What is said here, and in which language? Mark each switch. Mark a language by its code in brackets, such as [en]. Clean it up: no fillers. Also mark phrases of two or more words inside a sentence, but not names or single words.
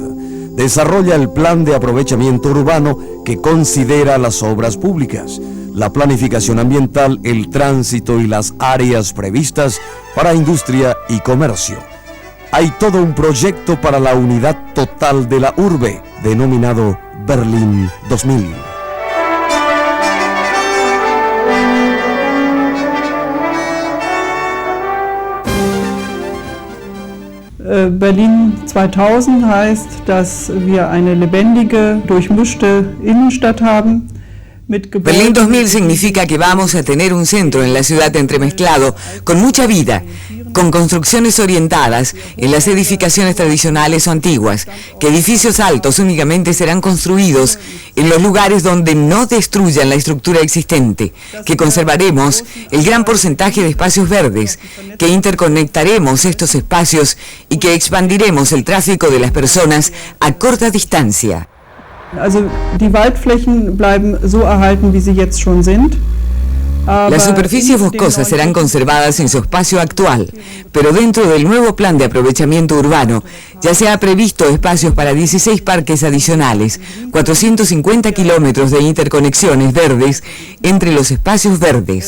[es] Desarrolla el plan de aprovechamiento urbano que considera las obras públicas, la planificación ambiental, el tránsito y las áreas previstas para industria y comercio. Hay todo un proyecto para la unidad total de la urbe, denominado Berlín 2000. [de] Berlin 2000 heißt, dass wir eine lebendige, durchmischte Innenstadt haben. [es] Berlín 2000 significa que vamos a tener un centro en la ciudad entremezclado, con mucha vida, con construcciones orientadas en las edificaciones tradicionales o antiguas, que edificios altos únicamente serán construidos en los lugares donde no destruyan la estructura existente, que conservaremos el gran porcentaje de espacios verdes, que interconectaremos estos espacios y que expandiremos el tráfico de las personas a corta distancia. [de] Also die Waldflächen bleiben so erhalten, wie sie jetzt schon sind. [es] Las superficies boscosas serán conservadas en su espacio actual, pero dentro del nuevo plan de aprovechamiento urbano ya se ha previsto espacios para 16 parques adicionales, 450 kilómetros de interconexiones verdes entre los espacios verdes.